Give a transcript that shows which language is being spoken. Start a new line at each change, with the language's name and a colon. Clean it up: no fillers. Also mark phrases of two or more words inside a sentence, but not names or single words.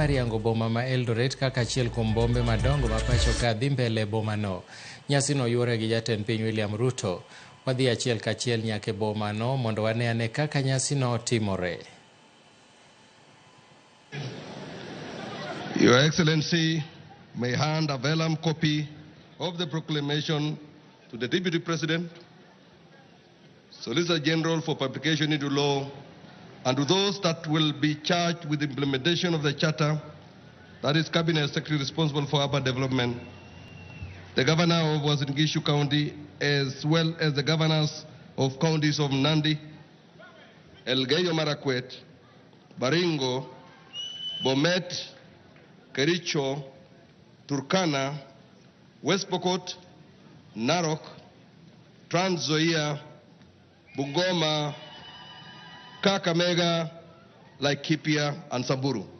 Luo (Kenya and Tanzania): mariango boma ma Eldoret kaka achiel kuom bombe madongo ma pacho ka dhi mbele bomano. Nyasino yuore gi jatend piny William Ruto. Wadhi achiel kachiel nyaka bomano mondo wane ane kaka nyasino timore.
English: Your Excellency may hand a vellum copy of the proclamation to the Deputy President, Solicitor General for publication into law, and to those that will be charged with the implementation of the Charter, that is Cabinet Secretary responsible for urban development, the Governor of Uasin Gishu County, as well as the governors of counties of Nandi, Elgeyo Marakwet, Baringo, Bomet, Kericho, Turkana, West Pokot, Narok, Trans Nzoia, Bungoma, Kakamega, Laikipia, and Samburu.